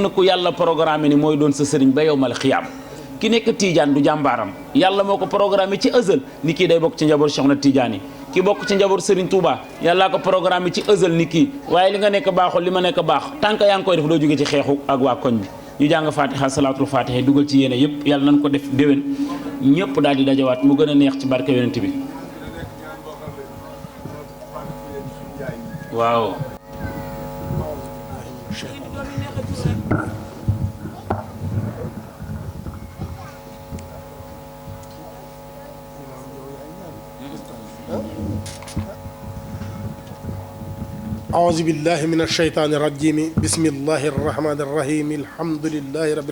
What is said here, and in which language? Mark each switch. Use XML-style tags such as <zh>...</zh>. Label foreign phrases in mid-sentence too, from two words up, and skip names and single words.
<wo>na ko yàlla programme ni mooy doon sa sëriñ ba</wo> <ar>يوم القيامة</ar> <wo>ki nekk Tidiane du jàmbaaram yàlla moo ko programme ci ëzal ni kii day bokk ci njaboot Cheikh na Tidiane yi ki bokk ci njaboot Serigne Touba yàllaa ko programme ci ëzal ni kii waaye li nga nekk baaxul li ma nekk baax tànk yaa ngi koy def doo jóge ci xeexu ak waa koñ bi ñu jàng fatiha salaatul fatiha dugal ci yéene yëpp yàlla nañ ko def déwén ñëpp daal di dajawaat mu gën a neex ci barke yonent bi waaw</wo> <ar>أعوذ بالله من الشيطان الرجيم بسم الله الرحمن الرحيم الحمد لله رب</ar>